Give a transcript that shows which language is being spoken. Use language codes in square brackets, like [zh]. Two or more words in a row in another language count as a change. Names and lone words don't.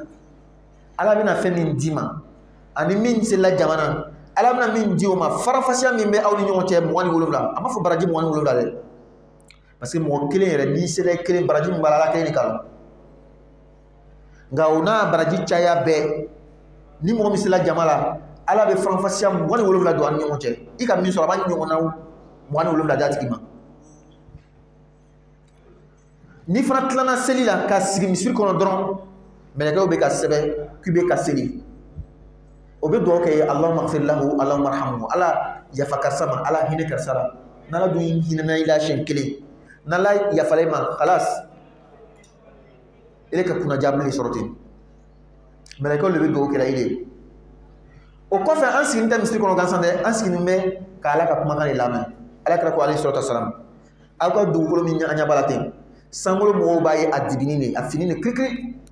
[bm] ala bɛna fɛn min d'i ma ani min selila jama na ala bɛna min di o ma farafasiya min bɛ aw ni ɲɔgɔn cɛ 27 a ma fɔ baraji 27 dɛ [fr] parce que [bm] mɔgɔ kelen yɛrɛ n'i sera i kelen baraji min b'a la ala kelen de k'a nka o n'a baraji caya bɛɛ ni mɔgɔ min sela jama la ala bɛ farafasiya 27 don an ni ɲɔgɔn cɛ i ka min sɔrɔ a b'a ɲɔgɔn na 27 d'a tigi ma ni fana tilana seli la ka sigi misiri kɔnɔ dɔrɔn mɛlɛkɛw bɛ ka sɛbɛn k'i bɛ ka seli o bɛ dugawu kɛ ye [ar] اللهم اغفر له اللهم ارحمه [bm] ala yafa karisa ma ala hinɛ karisa la n'ala dun hinɛna i la siɲɛ kelen n'ala yafala i ma khalas ele ka kunnaja bilen sɔrɔ ten mɛlɛkɛw de bɛ dugawu kɛla i ye o kɔfɛ an sigilen tɛ misiri kɔnɔ gansan dɛ an sigilen bɛ ka ala ka kumakan de lamɛn ala kɛra ko [ar] عليه الصلاة والسلام [bm] aw ka dugukolo min an ɲɛ b'a la ten sankolo mɔgɔw b'a ye a dibini de a fini de kirikiri